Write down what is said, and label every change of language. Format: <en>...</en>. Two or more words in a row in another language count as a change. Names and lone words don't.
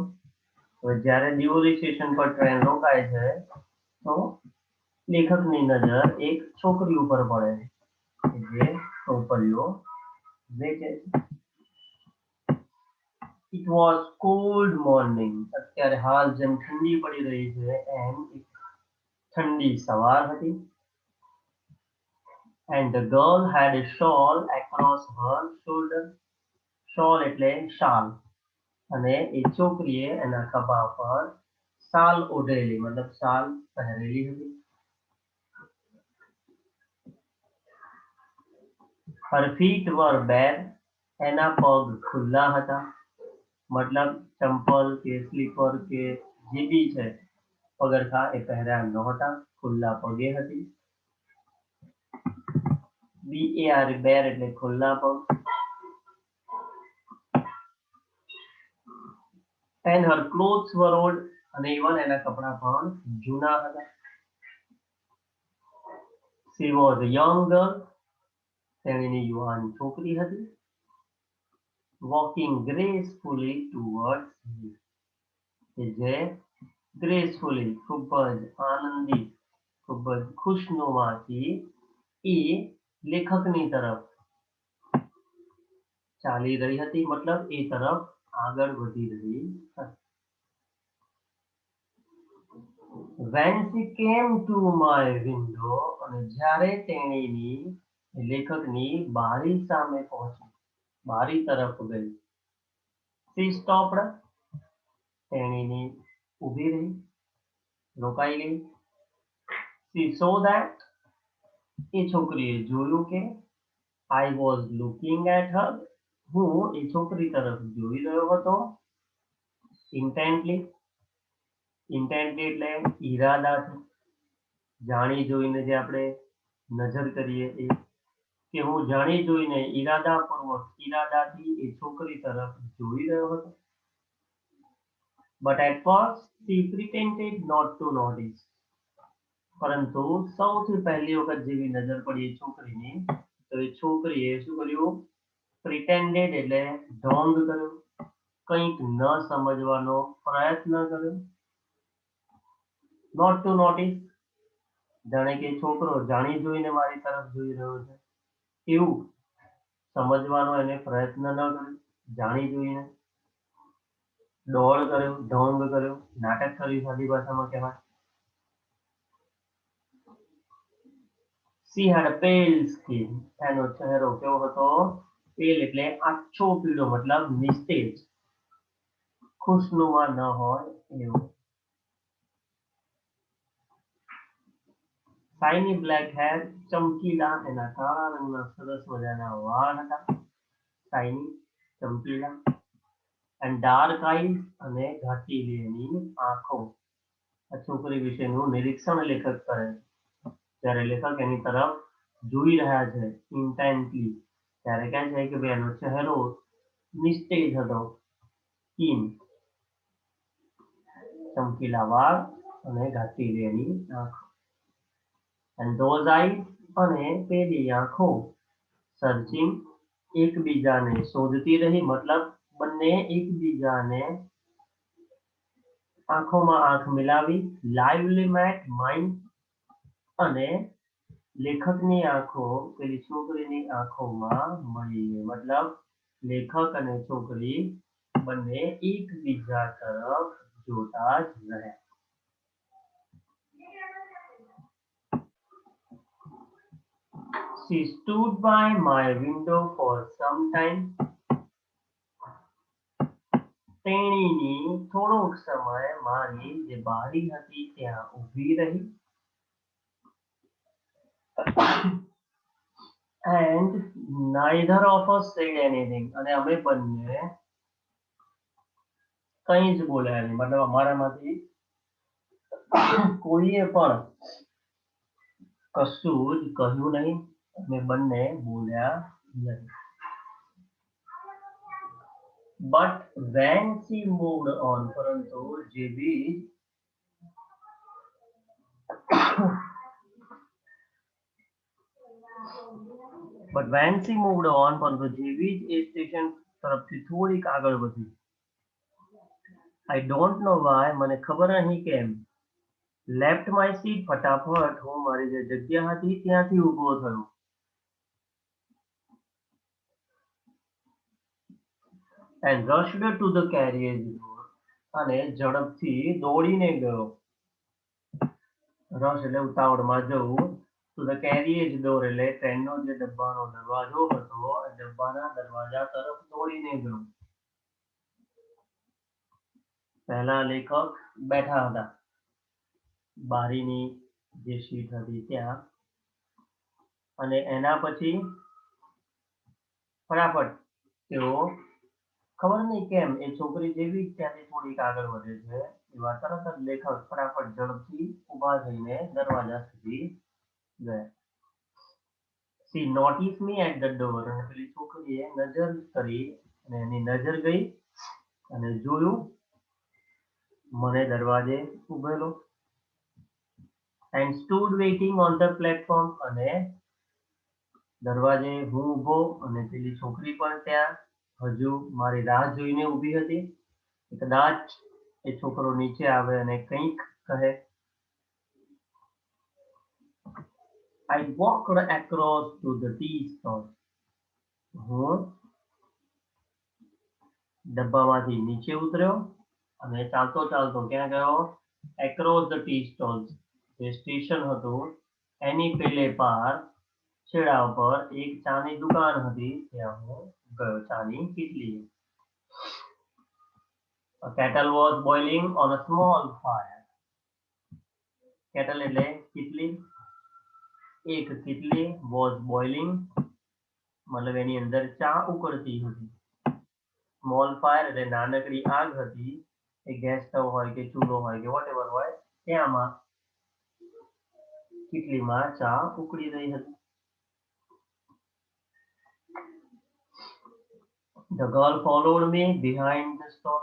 <gu>હવે જ્યારે દિયોલી સ્ટેશન પર ટ્રેન રોકાય છે તો લેખકની નજર એક છોકરી ઉપર પડે કે જે ટોપલીઓ વેચે છે.</gu> <en>It was cold morning.</en> <gu>અત્યારે હાલ જેમ ઠંડી પડી રહી છે એમ એક ઠંડી સવાર હતી.</gu> <en>And the girl had a shawl across her shoulder.</en> <gu>shawl એટલે શાલ અને એ છોકરીએ એના ખભા પર શાલ ઓઢેલી મતલબ શાલ પહેરેલી હતી.</gu> <en>Her feet were bare.</en> <gu>એના પગ ખુલ્લા હતા. મતલબ ચંપલ કે સ્લીપર કે જે બી છે પગરખા એ પહેર્યા નહોતા, ખુલ્લા પગે હતી. BAR બેર એટલે ખુલ્લા પગ.</gu> <en>And her clothes were old</en> <gu>અને even એના કપડા પણ જૂના હતા.</gu> <en>She was a young girl.</en> <gu>તેણીની યુવાન છોકરી હતી.</gu> <en>Walking gracefully towards him.</en> <gu>કે જે gracefully ખૂબ જ આનંદી, ખૂબ જ ખુશનુમાથી એ લેખકની તરફ ચાલી રહી હતી, મતલબ એ તરફ આગળ વધી રહી હતી.</gu> <en>When she came to my window</en> <gu>અને જ્યારે તેણીની લેખકની બારી સામે પહોંચી, બારી તરફ ગઈ.</gu> <en>She stopped.</en> <gu>તેણીની ઊભી રહી, રોકાઈ ગઈ.</gu> <en>She saw that.</en> <gu>એ છોકરીએ જોયું કે</gu> <en>I was looking at her.</en> <gu>હું એ છોકરી તરફ જોઈ રહ્યો હતો.</gu> <en>Intently.</en> <gu>Intently એટલે ઈરાદાથી, જાણી જોઈને જે આપણે નજર કરીએ એ, કે હું જાણી જોઈને ઈરાદાપૂર્વક, ઈરાદાથી એ છોકરી તરફ જોઈ રહ્યો હતો.</gu> <en>But at first she pretended not to notice.</en> <gu>પરંતુ સૌથી પહેલી વખત જેવી નજર પડી એ છોકરીની, તો એ છોકરીએ શું કર્યું? Pretended એટલે ઢોંગ કર્યો, કંઈક ન સમજવાનો પ્રયત્ન કર્યો.</gu> <en>Not to notice,</en> <gu>જાણે કે છોકરો જાણી જોઈને મારી તરફ જોઈ રહ્યો છે એવું સમજવાનો એને પ્રયત્ન ન કર્યો, જાણી જોઈને ડોળ કર્યો, ઢોંગ કર્યો, નાટક કર્યું, સાદી ભાષામાં કહેવાય.</gu> <en>She had a pale skin.</en> <gu>એનો ચહેરો કેવો હતો? પેલ એટલે આછો પીળો, મતલબ નિસ્તેજ, ખુશનુમા ન હોય એવો.</gu> <en>Shiny black hair.</en> <gu>ચમકીલા એના કાળા રંગના સરસ મજાના વાળ હતા. Shiny ચમકીલા.</gu> <en>And dark eyes</en> <gu>અને ઘાટીલી એની આંખો. આ છોકરી વિશેનું નિરીક્ષણ લેખક કરે જ્યારે લેખક એની તરફ જોઈ રહ્યા છે ઇન્ટેન્ટલી, ત્યારે કહે છે કે ભાઈ એનો ચહેરો નિસ્તેજ હતો, કીન, ચમકીલા વાળ અને ઘાટીલી એની આંખો.</gu> <en>And those eyes</en> <gu>અને પેલી આંખો સર્ચિંગ એકબીજાને શોધતી રહી, મતલબ બંને એકબીજાને આંખોમાં આંખ મિલાવી.</gu> <en>Lively met mine</en> <gu>અને લેખકની આંખો પેલી છોકરીની આંખોમાં મળી ગઈ, મતલબ લેખક અને છોકરી બંને એકબીજા તરફ જોતા જ રહ્યા.</gu> <en>She stood by my window for some time.</en> <gu>તેણીની થોડોક સમય મારી જે બારી હતી ત્યાં ઊભી રહી.</gu> <en>And neither of us said anything.</en> <gu>અને અમે બંને કંઈ જ બોલ્યા નહીં, મતલબ અમારામાંથી કોઈએ પણ કશું જ કહ્યું નહીં, અમે બંને બોલ્યા નહીં.</gu> <en>But when she moved on,</en> <gu>પરંતુ જેવી</gu> <en>But when she moved on,</en> <gu>પરંતુ જેવી જ એ સ્ટેશન તરફથી થોડીક આગળ વધી.</gu> <en>I don't know why,</en> <gu>મને ખબર નહીં કેમ.</gu> <en>Left my seat,</en> <gu>ફટાફટ હું મારી જે જગ્યા હતી ત્યાંથી ઊભો થયો.</gu> <en>And rushed to the carriage door.</en> <gu>અને ઝડપથી દોડીને ગયો. રશ એટલે ઉતાવળમાં જવું.</gu> <en>To the carriage door</en> <gu>એટલે ટ્રેનનો જે ડબ્બાનો દરવાજો હતો એ ડબ્બાના દરવાજા તરફ દોડીને ગયો. પહેલા લેખક બેઠા હતા બારીની જે સીટ હતી ત્યાં, અને એના પછી ફટાફટ તેઓ ખબર નહીં કેમ એ છોકરી જેવી જ ત્યાંથી થોડીક આગળ વધે છે એવા તરત જ લેખક ફટાફટ ઝડપથી ઊભા થઈને દરવાજા સુધી ગયા.</gu> <en>She noticed me at the door</en> <gu>અને પેલી છોકરીએ નજર કરી અને એની નજર ગઈ અને જોયું મને દરવાજે ઉભેલો</gu> <en>and stood waiting on the platform</en> <gu>અને દરવાજે હું ઊભો અને પેલી છોકરી પણ ત્યાં હજુ મારી રાહ જોઈને ઊભી હતી કે કદાચ એ છોકરો નીચે આવે અને કંઈક કહે.</gu> <en>I walked across to the tea stall.</en> <gu>હું ડબ્બામાંથી નીચે ઉતર્યો અને ચાલતો ચાલતો ક્યાં ગયો?</gu> <en>across the tea stalls</en> <gu>જે સ્ટેશન હતું એની પેલે પાર છેડા ઉપર એક ચાની દુકાન હતી ત્યાં હું ગયો ચાની કીટલી.</gu> <en>A kettle was boiling on a small fire.</en> <gu>Kettle એટલે કીટલી. એક કીટલી</gu> <en>was boiling</en> <gu>મતલબ એની અંદર ચા ઉકળતી હતી.</gu> <en>small fire</en> <gu>એટલે નાનકડી આગ હતી એ ગેસ સ્ટવ હોય કે ચૂલો હોય કે વોટેવર હોય ત્યાંમાં કીટલીમાં ચા ઉકળી રહી હતી.</gu> <en>The girl followed me behind the stall.</en>